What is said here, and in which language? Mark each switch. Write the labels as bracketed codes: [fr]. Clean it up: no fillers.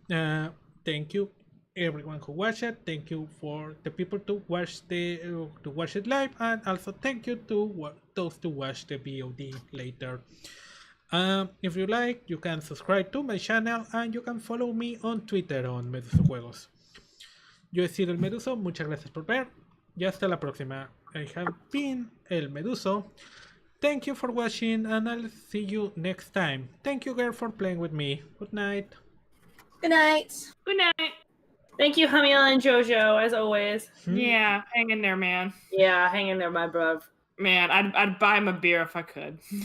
[en] Thank you everyone who watched it. Thank you for the people to watch it live, and also thank you to those to watch the VOD later. If you like, you can subscribe to my channel and you can follow me on Twitter on MedusoJuegos. [es] Yo he sido el Meduso, muchas gracias por ver y hasta la próxima. [en] I have been El Meduso. Thank you for watching and I'll see you next time. Thank you girl for playing with me. Good night. Good night. Good night. Thank you, Hamila and Jojo, as always. Yeah, hang in there, man. Yeah, hang in there, my bruv. Man, I'd buy him a beer if I could.